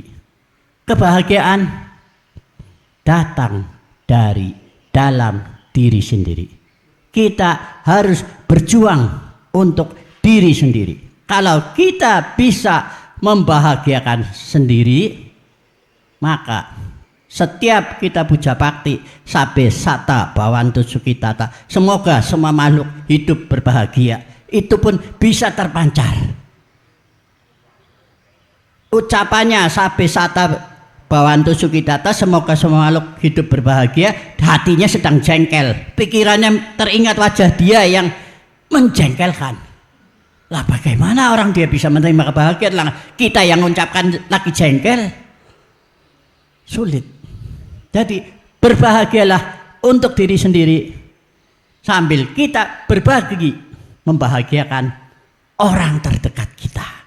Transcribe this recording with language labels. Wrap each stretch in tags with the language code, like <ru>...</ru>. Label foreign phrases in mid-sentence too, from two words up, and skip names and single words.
<id>Kebahagiaan datang dari dalam diri sendiri. Kita harus berjuang untuk diri sendiri. Kalau kita bisa membahagiakan sendiri, maka setiap kita puja bakti,</id> <pi>sabe sata bawantu sukitata,</pi> <id>semoga semua makhluk hidup berbahagia, itu pun bisa terpancar.</id> <pi>Ucapannya sabe sata bawantu sukitata,</pi> <id>semoga semua makhluk hidup berbahagia, hatinya sedang jengkel, pikirannya teringat wajah dia yang menjengkelkan. Lah bagaimana orang dia bisa menerima kebahagiaan, lah kita yang mengucapkan lagi jengkel? Sulit. Jadi berbahagialah untuk diri sendiri sambil kita berbagi membahagiakan orang terdekat kita.</id>